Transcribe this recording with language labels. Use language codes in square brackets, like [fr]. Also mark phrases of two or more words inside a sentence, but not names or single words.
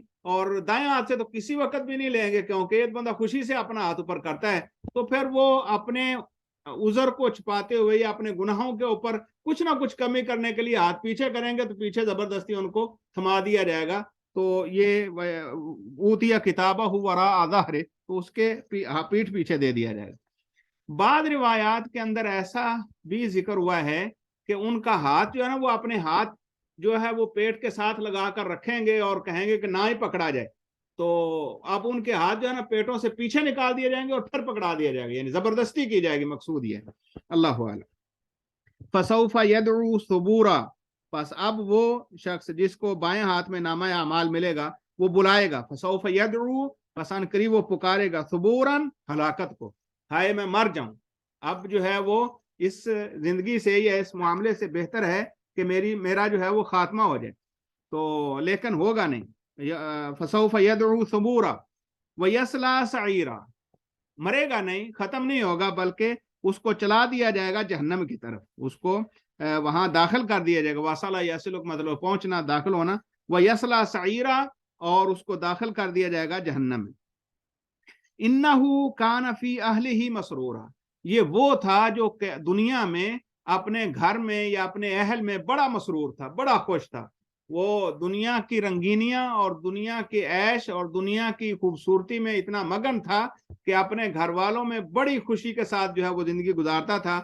[ur] اور دائیں ہاتھ سے تو کسی وقت بھی نہیں لیں گے، کیونکہ ایک بندہ خوشی سے اپنا ہاتھ اوپر کرتا ہے تو پھر وہ اپنے عذر کو چھپاتے ہوئے یا اپنے گناہوں کے اوپر کچھ نہ کچھ کمی کرنے کے لیے ہاتھ پیچھے کریں گے، تو پیچھے زبردستی ان کو تھما دیا جائے گا. تو یہ [ar] أوتي كتابه وراء ظهره, [ur] تو اس کے پیٹھ پیچھے دے دیا جائے گا. بعد روایات کے اندر ایسا بھی ذکر ہوا ہے کہ ان کا ہاتھ جو ہے نا، وہ اپنے ہاتھ جو ہے وہ پیٹ کے ساتھ لگا کر رکھیں گے اور کہیں گے کہ نا ہی پکڑا جائے، تو اب ان کے ہاتھ جو ہے نا پیٹوں سے پیچھے نکال دیے جائیں گے اور پھر پکڑا دیا جائے گا، یعنی زبردستی کی جائے گی، مقصود یہ ہے. [ar] الله الله. فسوف يدعو ثبورا, [ur] بس اب وہ شخص جس کو بائیں ہاتھ میں نامہ اعمال ملے گا وہ بلائے گا. [ar] فسوف يدعو, [ur] پسن قریب وہ پکارے گا، ثبورا، ہلاکت کو، ہائے میں مر جاؤں. اب جو ہے وہ اس زندگی سے یا اس معاملے سے بہتر ہے کہ میرا جو ہے وہ خاتمہ ہو جائے، تو لیکن ہوگا نہیں. [ar] فسوف يدعو ثبورا ويصلى سعيرا, [ur] مرے گا نہیں، ختم نہیں ہوگا، بلکہ اس کو چلا دیا جائے گا جہنم کی طرف، اس کو وہاں داخل کر دیا جائے گا. [ar] وصل يصل, [ur] مطلب پہنچنا، داخل ہونا. [ar] ويصلى سعيرا, [ur] اور اس کو داخل کر دیا جائے گا جہنم میں. [ar] إنه كان في أهله مسرورا, [ur] یہ وہ تھا جو دنیا میں اپنے گھر میں یا اپنے اہل میں بڑا مسرور تھا، بڑا خوش تھا. وہ دنیا کی رنگینیاں اور دنیا کی عیش اور دنیا کی خوبصورتی میں اتنا مگن تھا کہ اپنے گھر والوں میں بڑی خوشی کے ساتھ جو ہے وہ زندگی گزارتا تھا.